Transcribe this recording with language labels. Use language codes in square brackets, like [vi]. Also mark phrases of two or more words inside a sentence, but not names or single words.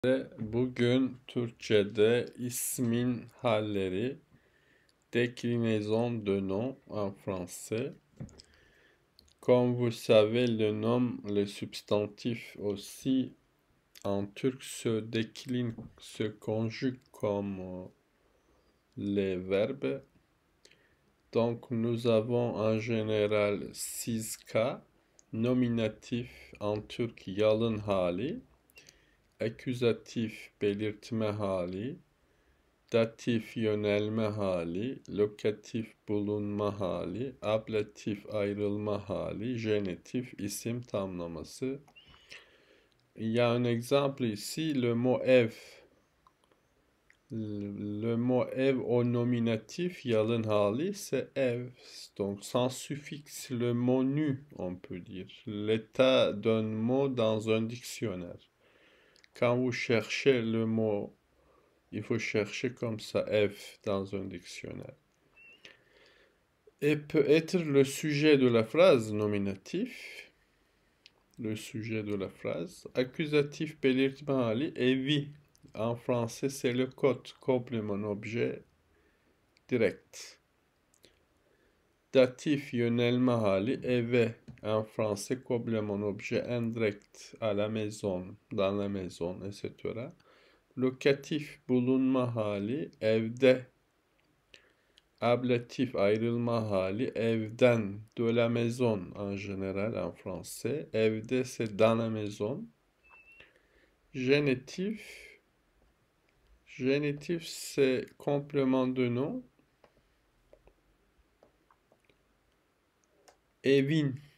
[tr] Bugün Türkçe'de ismin halleri, [fr] déclinaison de nom en français. Comme vous savez, le nom, le substantif aussi en turc se décline, se conjugue comme les verbes. Donc nous avons en général 6 cas. Nominatif en turc [tr] yalın hali, aküzatif belirtme hali, datif yönelme hali, lokatif bulunma hali, ablatif ayrılma hali, genitif isim tamlaması. [fr] Il y a un exemple ici, le mot ev. Le mot ev au nominatif, [tr] yalın hali, [fr] c'est ev. Donc sans suffixe, le mot nu, on peut dire. L'état d'un mot dans un dictionnaire. Quand vous cherchez le mot, il faut chercher comme ça, F dans un dictionnaire. Et peut être le sujet de la phrase nominatif, le sujet de la phrase, accusatif [tr] belirtme hali, evi. [fr] En français, c'est le code, complément objet direct. [tr] Datif yönelme hali, eve. [fr] En français, complément objet indirect, à la maison, dans la maison, etc. [tr] Lokatif bulunma hali, evde. Ablatif ayrılma hali, evden, [fr] de la maison en général en français. Evde c'est dans la maison. Génitif, génitif c'est complément de nom. [tr] Evin.